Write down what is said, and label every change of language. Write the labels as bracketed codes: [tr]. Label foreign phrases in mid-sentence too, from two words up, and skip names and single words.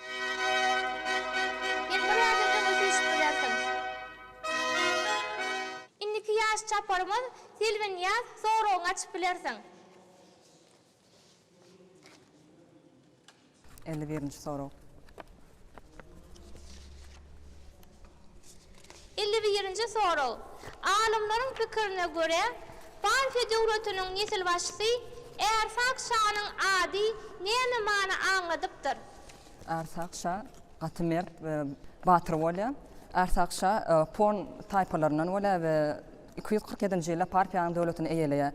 [tk] Indiki ýaş çaparymyz Silvin ýaz sorawyňy açyp bilersiň. 51-nji soraw. [tr] 51-nji Birinci soru. [tk] Alimlerin fikrine göre Parfiya döwletiniň nesil başçysy Ersaq şanyň ady näme many anladypdyr? Ersaq şa gatymert we batyr bolýar. Ersaq şa pon taýpalaryndan bolýar we 247-nji ýylda Parfiýanyň döwletini eýeleýär.